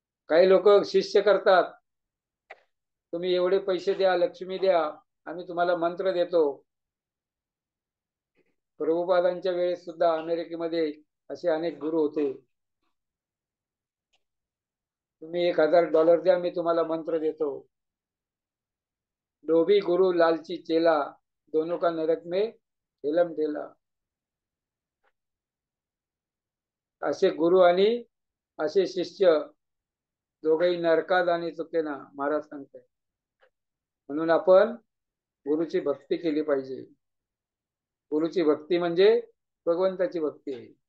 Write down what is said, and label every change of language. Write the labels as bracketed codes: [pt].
[mr] काही लोक शिष्य करतात, तुम्ही एवढे पैसे द्या, लक्ष्मी द्या, आम्ही तुम्हाला मंत्र देतो. प्रभुपादांच्या वेळेस सुद्धा अमेरिकेमध्ये असे अनेक गुरु होते. तुम्ही $1000 द्या, मी तुम्हाला मंत्र देतो. [hi] लोभी गुरु लालची चेला, दोनों का नरक में ठेलम ठेला. [mr] असे गुरु आणि असे शिष्य दोघेही नरकात आणि चुकेना, महाराज सांगताय. म्हणून आपण गुरुची भक्ती केली पाहिजे. गुरुची भक्ती म्हणजे भगवंताची भक्ती आहे.